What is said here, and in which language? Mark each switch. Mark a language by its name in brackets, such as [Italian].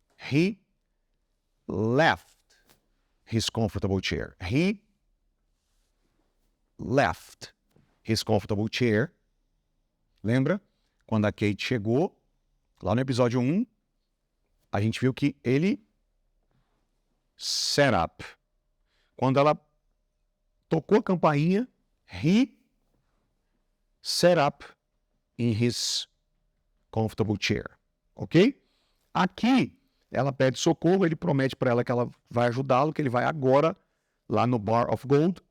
[English] He left his comfortable chair. He left his comfortable chair. [Portuguese] Lembra? Quando a Kate chegou, lá no episódio 1, a gente viu que ele [English] set up. [Portuguese] Quando ela tocou a campainha, [English] he set up in his comfortable chair. [Portuguese] Ok? Aqui, ela pede socorro, ele promete para ela que ela vai ajudá-lo, que ele vai agora lá no Bar of Gold.